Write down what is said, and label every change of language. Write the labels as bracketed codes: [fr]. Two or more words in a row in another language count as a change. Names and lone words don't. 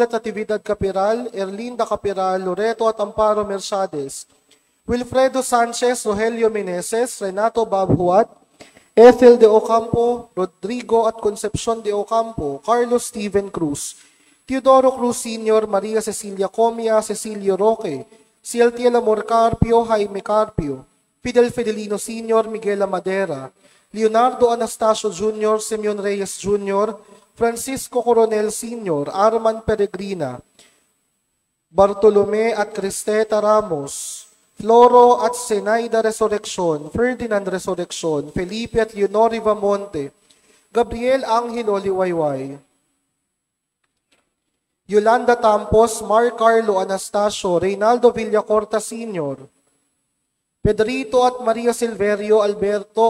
[pam] at Natividad Capiral, Erlinda Capiral, Loreto at Amparo Mercedes, Wilfredo Sanchez, Rogelio Meneses, Renato Babhuat, Ethel de Ocampo, Rodrigo at Concepcion de Ocampo, Carlos Steven Cruz, Teodoro Cruz Sr., Maria Cecilia Comia, Cecilio Roque, Cieltiel Amor Carpio, Jaime Carpio, Fidel Fidelino Sr., Miguel Madera, Leonardo Anastasio Jr., Simeon Reyes Jr., Francisco Coronel Sr., Arman Peregrina, Bartolome at Cristeta Ramos, Floro at Zenaida Resurrection, Ferdinand Resurrection, Felipe at Leonor Rivamonte, Gabriel Angelo Liwayway, Yolanda Tampos, Mar Carlo Anastasio, Reynaldo Villacorta Sr., Pedrito at Maria Silverio, Alberto